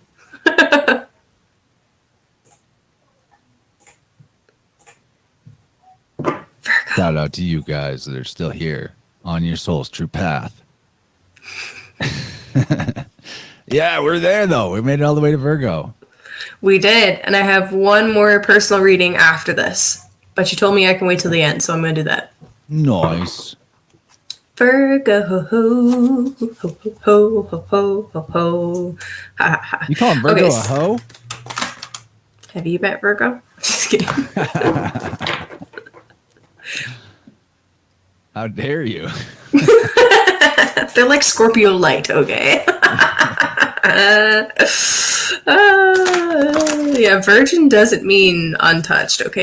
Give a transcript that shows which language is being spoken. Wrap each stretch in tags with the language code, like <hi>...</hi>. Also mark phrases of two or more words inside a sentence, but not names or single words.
<en>Shout out to you guys that are still here on your soul's true path. Yeah, we're there though. We made it all the way to Virgo. We did, and I have one more personal reading after this. But you told me I can wait till the end, so I'm going to do that. Nice. Virgo, ho, ho, ho, ho, ho, ho, ho, ho. Ha, ha, ha. You call him Virgo a hoe? Have you met Virgo? Just kidding. How dare you? They're like Scorpio light, okay? Yeah, virgin doesn't mean untouched, okay?</en>